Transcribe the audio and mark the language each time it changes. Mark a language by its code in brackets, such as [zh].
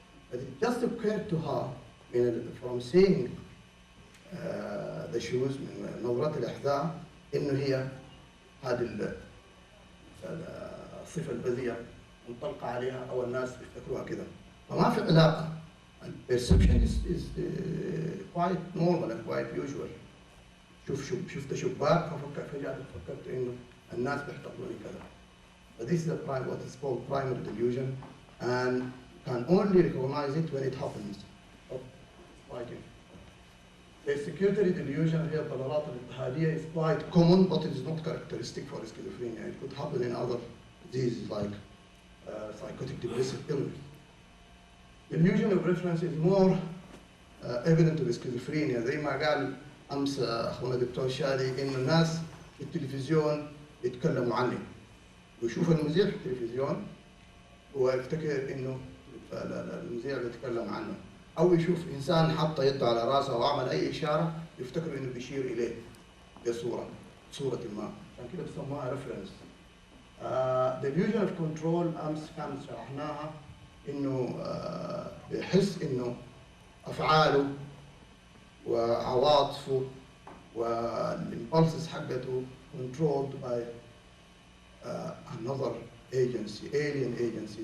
[en] But it just occurred to her from seeing the shoes [ar] من نظرة الحذاء إنه هي هذه الصفة البذيئة منطلقة عليها أو الناس بيفتكروها كده، فما في علاقة. [en] perception is quite normal and quite usual. [ar] شفت شباك فجأة فكرت إنه الناس بيحتقروني كذا. [en] But this is what is called primary delusion, and can only recognize it when it happens. The security delusion [ar] هي الضلالات الاضطهادية [en] is quite common, but it is not characteristic for schizophrenia. It could happen in other diseases like psychotic depressive illness. Delusion of reference is more evident to schizophrenia. [ar] زي ما قال أمس أخونا الدكتور شادي إنه الناس في التلفزيون يتكلموا عني، ويشوف المذيع في التلفزيون ويفتكر إنه المذيع بيتكلم عنه، أو يشوف إنسان حط يده على راسه وعمل أي إشارة يفتكر إنه بيشير إليه بصورة ما، عشان كده بيسموها ريفرنس. [en] delusion of control [ar] أمس كان شرحناها إنه بيحس إنه أفعاله وعواطفه والإمبulses حقته [en] controlled by another agency, alien agency.